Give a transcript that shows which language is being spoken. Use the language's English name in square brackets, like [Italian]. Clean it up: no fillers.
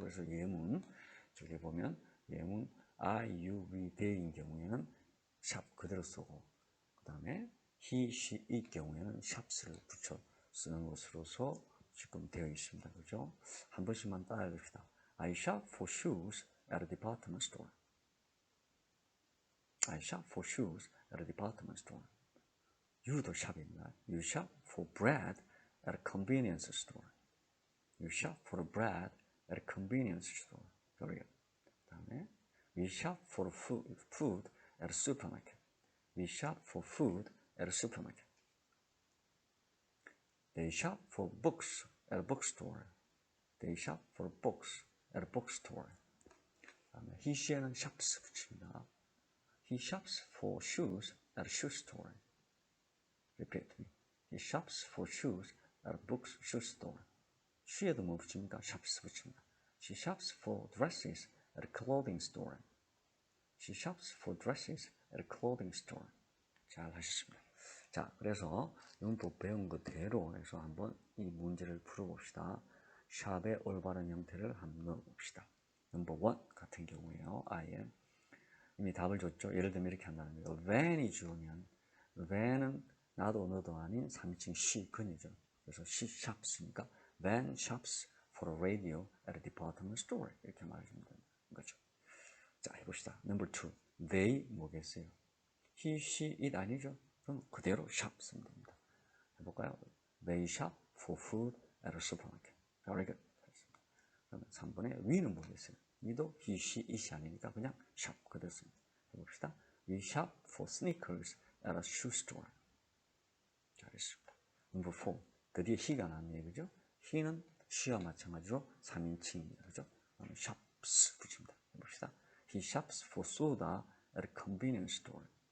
[Korean] 그래서 예문 저기 보면 예문 I, you, we, they인 경우에는 shop 그대로 쓰고 그 다음에 he, she, it 경우에는 shops를 붙여 쓰는 것으로서 지금 되어 있습니다. 그죠? 한 번씩만 따라해 봅시다. [English] I shop for shoes at a department store. I shop for shoes at a department store. [Korean] U도 샵입니다. [English] You shop for bread at a convenience store. You shop for bread at a convenience store. Very good. [Korean] 다음에 [English] we shop for food at a supermarket. We shop for food at a supermarket. They shop for books at a bookstore. They shop for books at a bookstore. [Korean] 다음에 he, she에는 shops 붙입니다. [English] He shops for shoes at a shoe store. Repeat me. He shops for shoes at a shoe store. [Korean] she에도 뭐 붙입니까? shops 붙입니다. [English] She shops for dresses at a clothing store. She shops for dresses at a clothing store. [Korean] 잘 하셨습니다. 자, 그래서 문법 배운 그대로 해서 한번 이 문제를 풀어봅시다. 샵의 올바른 형태를 한번 넣어봅시다. 넘버 1 같은 경우에요. I am. 이미 답을 줬죠. 예를 들면 이렇게 한다는 거예요. Van이 주어면 Van은 나도 너도 아닌 3인칭 she, 그녀죠. 그래서 [English] she shops니까 Van shops for a radio at a department store. [Korean] 이렇게 말해주면 되는 거죠. 자, 해봅시다. 넘버 2. They 뭐겠어요? He, she, it 아니죠? 그럼 그대로 shop 쓰면 됩니다. 해볼까요? [English] They shop for food at a supermarket. Very good. [Korean] 그러면 3번에 we는 뭐겠어요? we도 he, she, it이 아니니까 그냥 shop 그대로 씁니다. 해봅시다. [English] We shop for sneakers at a shoe store. [Korean] 잘했습니다. 넘버 4. 드디어 he가 나왔네요. 그죠? he는 she와 마찬가지로 3인칭입니다. 그죠? shops 붙입니다. 해봅시다. [English] He shops for soda at a convenience store.